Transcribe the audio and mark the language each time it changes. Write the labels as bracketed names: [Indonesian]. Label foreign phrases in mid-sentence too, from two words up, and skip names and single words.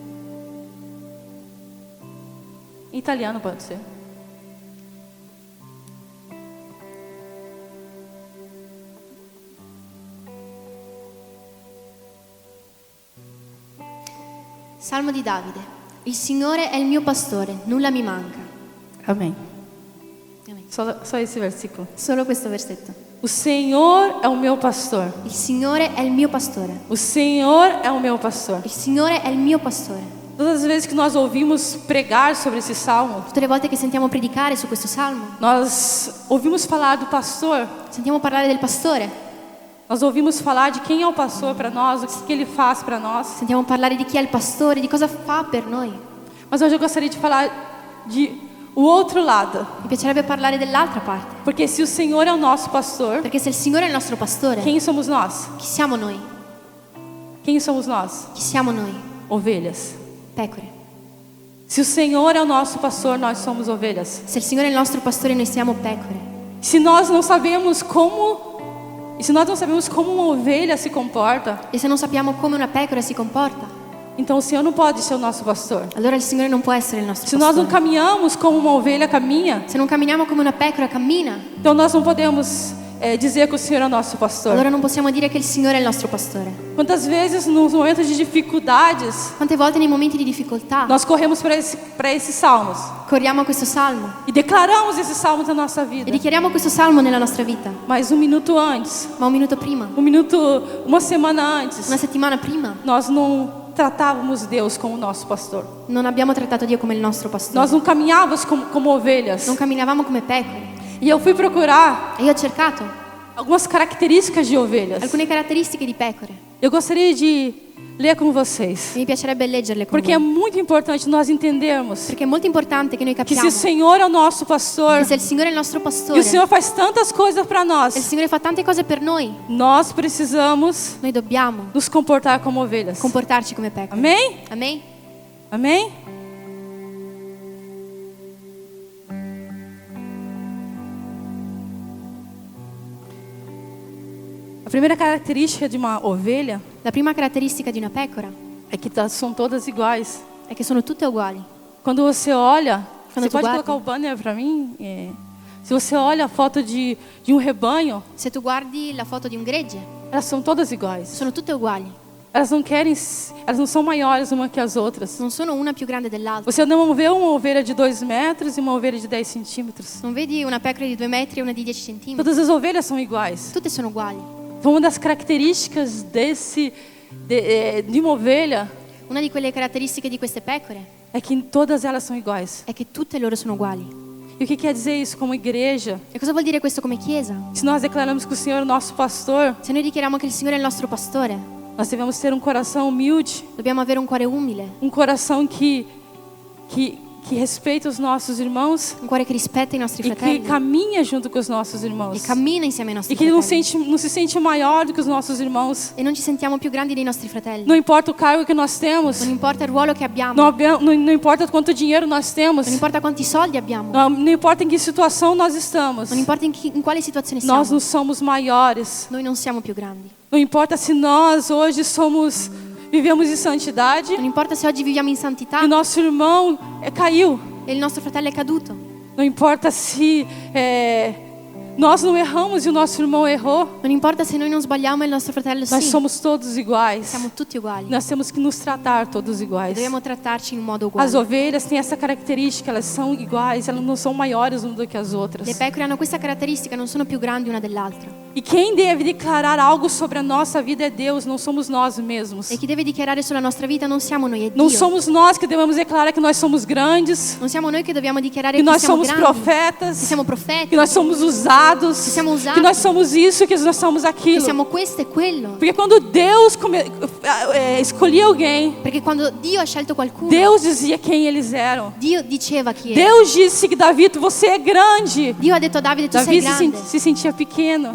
[Portuguese] Em italiano pode ser. [Italian] Salmo di Davide. Il Signore è il mio pastore, nulla mi manca. [Portuguese] Amém. [Italian] Amen. [Portuguese] Só esse versículo. [Italian] Solo questo versetto. [Portuguese] O Senhor é o meu pastor. [Italian] Il Signore è il mio pastore. [Portuguese] O Senhor é o meu pastor. [Italian] Il Signore è il mio pastore. [Portuguese] Todas as vezes que nós ouvimos pregar sobre esse salmo, [Italian] Tutte le volte che sentiamo predicare su questo salmo, [Portuguese] nós ouvimos falar do pastor, [Italian] sentiamo parlare del pastore, [Portuguese] nós ouvimos falar de quem é o pastor para nós, o que ele faz para nós. [Italian] sentiamo parlare di chi è il pastore, di cosa fa per noi. [Portuguese] Mas hoje eu gostaria de falar de o outro lado, [Italian] Mi piacerebbe parlare dell'altra parte, [Portuguese] porque se o Senhor é o nosso pastor, [Italian] perché se il Signore è il nostro pastore, [Portuguese] quem somos nós? [Italian] chi siamo noi? [Portuguese] Quem somos nós? [Italian] Chi siamo noi? [Portuguese] Ovelhas. [Italian] Pecore. [Portuguese] Se o Senhor é o nosso pastor, nós somos ovelhas. [Italian] Se il Signore è il nostro pastore, noi siamo pecore. [Portuguese] Se nós não sabemos como, e se nós não sabemos como uma ovelha se comporta, [Italian] E se non sappiamo come una pecora si comporta, [Portuguese] então o Senhor não pode ser o nosso pastor. [Italian] allora il Signore non può essere il nostro [Portuguese] Se nós não [Italian] pastore. [Portuguese] caminhamos como uma ovelha caminha, [Italian] Se non camminiamo come una pecora cammina, [Portuguese] então nós não podemos dizer que o Senhor é o nosso pastor. [Italian] allora non possiamo dire che il Signore è il nostro pastore. [Portuguese] Quantas vezes nos momentos de dificuldades [Italian] Quante volte nei momenti di difficoltà [Portuguese] nós corremos para esses salmos [Italian] corriamo a questo salmo [Portuguese] e declaramos esses salmos na nossa [Italian] e [Portuguese] vida. [Italian] dichiariamo questo salmo nella nostra vita, [Portuguese] Mas um minuto antes, [Italian] ma un minuto prima, [Portuguese] uma semana antes, [Italian] una settimana prima, [Portuguese] nós não tratávamos Deus como nosso pastor. [Italian] non abbiamo trattato Dio come il nostro pastore. [Portuguese] Nós não caminhávamos como ovelhas. [Italian] Non camminavamo come pecore. [Portuguese] E eu fui procurar [Italian] E io ho cercato [Portuguese] algumas características de ovelhas. [Italian] alcune caratteristiche di pecore. [Portuguese] Eu gostaria de ler com vocês, [Italian] E mi piacerebbe leggerle con [Portuguese] porque é [Italian] voi, [Portuguese] muito importante nós entendermos [Italian] perché è molto importante che noi [Portuguese] que se [Italian] capiamo [Portuguese] o Senhor é o nosso pastor [Italian] che se il Signore è il nostro [Portuguese] e [Italian] pastore, [Portuguese] o Senhor faz tantas coisas para [Italian] e il [Portuguese] nós, [Italian] Signore fa tante cose per noi, [Portuguese] nós precisamos [Italian] noi dobbiamo [Portuguese] nos comportar como ovelhas. [Italian] comportarci come pecore. [Portuguese] Amém? [Italian] Amen? [Portuguese] Amém? A primeira característica de uma ovelha [Italian] La prima caratteristica di una pecora [Portuguese] é que são todas iguais. [Italian] è che sono tutte uguali. [Portuguese] Quando você olha, [Italian] Quando [Portuguese] você [Italian] tu [Portuguese] pode [Italian] guarda. [Portuguese] colocar o banner para mim? Se você olha a foto de um rebanho, [Italian] Se tu guardi la foto di un gregge, [Portuguese] elas são todas iguais. [Italian] sono tutte uguali. [Portuguese] Elas não são maiores uma que as outras. [Italian] Non sono una più grande dell'altra. [Portuguese] Você não vê uma ovelha de 2 metros e uma ovelha de 10 centímetros. [Italian] Non vedi una pecora di 2 metri e una di 10 centimetri. [Portuguese] Todas as ovelhas são iguais. [Italian] Tutte sono uguali. [Portuguese] Então, uma das características de uma ovelha [Italian] Una di quelle caratteristiche di queste pecore [Portuguese] é que todas elas são iguais. [Italian] è che tutte loro sono uguali. [Portuguese] E o que quer dizer isso como igreja? [Italian] E cosa vuol dire questo come Chiesa? [Portuguese] Se nós declaramos que o Senhor é o nosso pastor, [Italian] Se noi dichiariamo che il Signore è il nostro pastore, [Portuguese] nós devemos ter um coração humilde, [Italian] dobbiamo avere un cuore umile, [Portuguese] um coração que respeita os nossos irmãos [Italian] un cuore che rispetta i nostri [Portuguese] e que [Italian] fratelli [Portuguese] caminha junto com os nossos [Italian] e [Portuguese] irmãos. [Italian] cammina insieme ai nostri [Portuguese] E que não [Italian] fratelli. [Portuguese] se sente maior do que os nossos irmãos. [Italian] E non ci sentiamo più grandi dei nostri fratelli. [Portuguese] Não importa o cargo que nós temos, [Italian] Non importa il ruolo che abbiamo, [Portuguese] não importa quanto dinheiro nós temos, [Italian] non importa quanti soldi abbiamo, [Portuguese] não importa em que situação nós estamos, [Italian] non importa in quale situazione [Portuguese] nós [Italian] siamo, [Portuguese] não somos maiores. [Italian] noi non siamo più grandi. [Portuguese] Não importa se nós hoje vivemos em santidade [Italian] Non importa se oggi viviamo in santità [Portuguese] e nosso irmão caiu. [Italian] e il nostro fratello è caduto. [Portuguese] Não importa se nós não erramos e o nosso irmão errou. [Italian] Non importa se noi non sbagliamo e il nostro fratello [Portuguese] Nós [Italian] sì. [Portuguese] somos todos iguais. [Italian] Siamo tutti uguali. [Portuguese] Nós temos que nos tratar todos iguais. [Italian] Dobbiamo trattarci in un modo [Portuguese] As [Italian] uguale. [Portuguese] ovelhas têm essa característica, elas são iguais, elas não são maiores umas do que as outras. [Italian] Le pecore hanno questa caratteristica, non sono più grandi una dell'altra. [Portuguese] E quem deve declarar algo sobre a nossa vida é Deus, não somos nós mesmos. [Italian] E chi deve dichiarare sulla nostra vita non siamo noi, è [Portuguese] Não [Italian] Dio. [Portuguese] somos nós que devemos declarar que nós somos grandes, [Italian] Non siamo noi che dobbiamo dichiarare [Portuguese] que [Italian] che [Portuguese] nós [Italian] siamo [Portuguese] somos [Italian] grandi, che [Portuguese] profetas, [Italian] siamo profeti, [Portuguese] que nós somos usados, [Italian] Que siamo usati. [Portuguese] que nós somos isso, que nós somos [Italian] che [Portuguese] aquilo. [Italian] siamo questo e quello. [Portuguese] Porque quando Deus escolhia alguém, [Italian] Perché quando Dio ha scelto qualcuno, [Portuguese] Deus dizia quem eles eram. [Italian] Dio diceva chi era. [Portuguese] Deus disse que Davi, você é grande. [Italian] Dio ha detto a Davide, tu sei [Portuguese] Davi [Italian] grande. [Portuguese] se sentia pequeno.